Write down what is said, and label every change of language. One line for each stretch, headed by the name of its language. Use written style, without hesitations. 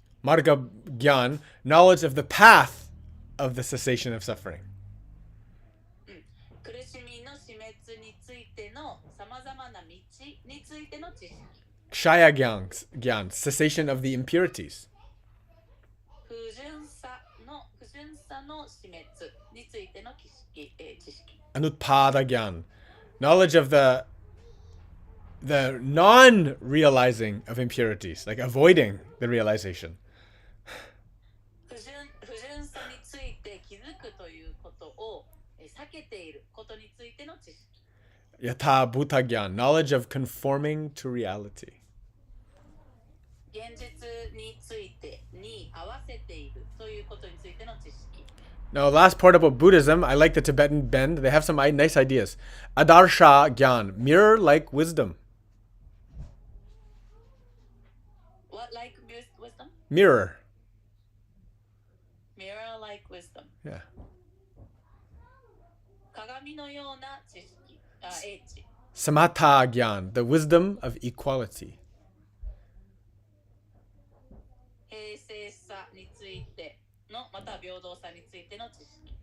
English: Marga gyan, knowledge of the path of the cessation of suffering.
Japanese: 苦しみの死滅についてのさまざまな道についての知識。
English: Kshaya gyan, cessation of the impurities.
Japanese: 不純さの死滅についての知識。
English: Anutpada gyan, knowledge of the non-realizing of impurities, like avoiding the realization.
Japanese: 不純さについて気づくということを避けていることについての知識。
English: Yatha bhuta gyan, knowledge of conforming to reality.
Japanese: 現実についてに合わせているということについての知識。
English: Now, last part about Buddhism, I like the Tibetan bend. They have some nice ideas. Adarsha gyan, mirror-like wisdom. What like wisdom? Mirror. Mirror like wisdom. Yeah.
Japanese: 鏡のような知識。英知。
English: Samatha gyan, the wisdom of equality.
Japanese: 平静さについてのまた平等さについての知識。